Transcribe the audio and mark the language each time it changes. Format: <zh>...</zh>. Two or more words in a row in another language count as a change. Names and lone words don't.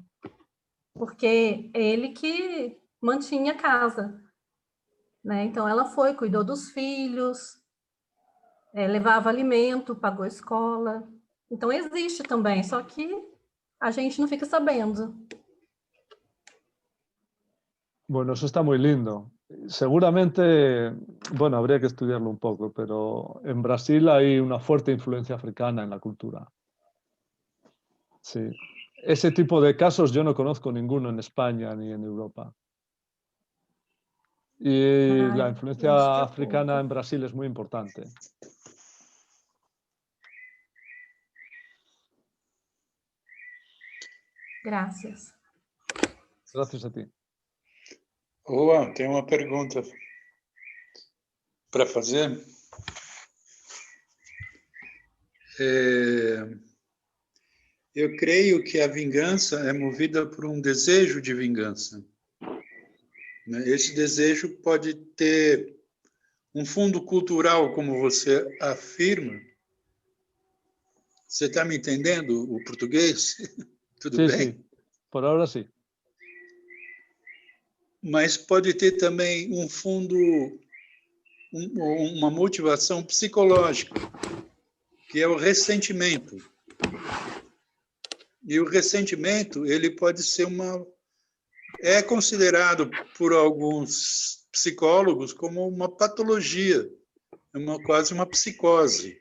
<pt>Porque é ele que mantinha a casa, né? Então ela foi, cuidou dos filhos, levava alimento, pagou escola. Então existe também, só que a gente não fica sabendo.</pt> <es>Bueno, eso está muy lindo. Seguramente, bueno, habría que estudiarlo un poco, pero en Brasil hay una fuerte influencia africana en la cultura. Sí. Ese tipo de casos yo no conozco ninguno en España ni en Europa. Y la influencia africana en Brasil es muy importante. Gracias. Gracias a ti.</es> <pt>Juan, tem uma pergunta para fazer. Eu creio que a vingança é movida por um desejo de vingança. Esse desejo pode ter um fundo cultural, como você afirma. Você está me entendendo o português? Tudo bem?</pt> <es>Sí, por ahora sí.</es> <pt>Mas pode ter também um fundo, uma motivação psicológica, que é o ressentimento. E o ressentimento, ele pode ser é considerado por alguns psicólogos como uma patologia, quase uma psicose.</pt>